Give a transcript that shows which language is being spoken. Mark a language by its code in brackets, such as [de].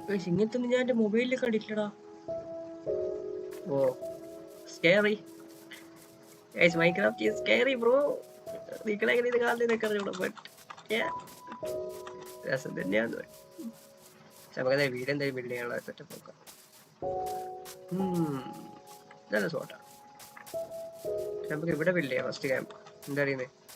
[ml] ഇങ്ങനത്തൊന്നും ഞാൻ എൻ്റെ മൊബൈലിൽ കണ്ടിട്ടില്ലടാ. [en] Oh scary. Guys, Minecraft is scary bro. [ml] നിങ്ങളെങ്ങനെ ഇത് കാണുന്നതൊക്കെ അറിഞ്ഞൂടാ. ബട്ട് രസം തന്നെയാണ്. നമുക്ക് വീട് എന്തായാലും ബിൽഡ് ചെയ്യാനുള്ള സെറ്റപ്പ് നോക്കാം. നല്ല സോട്ടാണ്. നമുക്ക് ഇവിടെ ബിൽഡ് ചെയ്യാം ഫസ്റ്റ് ക്യാമ്പ്. എന്താ അറിയുന്നത്?